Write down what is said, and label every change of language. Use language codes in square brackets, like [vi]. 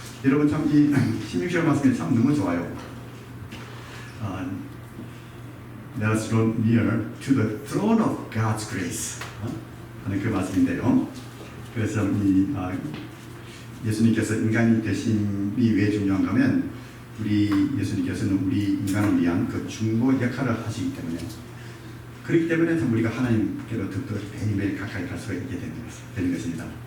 [ko] 여러분 참 이 16절 말씀이 참 너무 좋아요. [en] Let us draw near to the throne of God's grace [ko] 하는 그 말씀인데요. 그래서 이 예수님께서 인간이 되심이 왜 중요한가 하면 우리 예수님께서는 우리 인간을 위한 그 중보 역할을 하시기 때문에 그렇기 때문에 참 우리가 하나님께로 더욱더 매일매일 가까이 갈 수가 있게 되는 것입니다.